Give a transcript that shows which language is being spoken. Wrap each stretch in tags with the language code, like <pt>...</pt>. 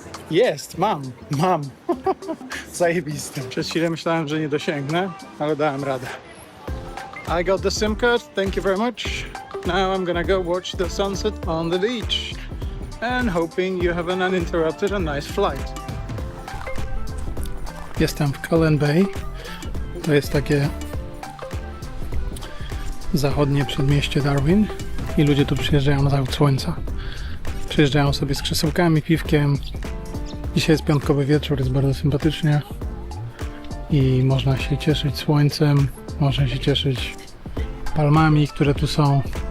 <pl>Jest, mam. Zajebiste. Przez chwilę myślałem, że nie dosięgnę, ale dałem radę.</pl> <en>I got the SIM card, thank you very much. Now I'm gonna go watch the sunset on the beach. And hoping you have an uninterrupted and nice flight.</en> <pl>Jestem w Cullen Bay. To jest takie zachodnie przedmieście Darwin. I ludzie tu przyjeżdżają na zachód słońca. Przyjeżdżają sobie z krzesełkami, piwkiem. Dzisiaj jest piątkowy wieczór, jest bardzo sympatycznie. I można się cieszyć słońcem, można się cieszyć palmami, które tu są.</pl>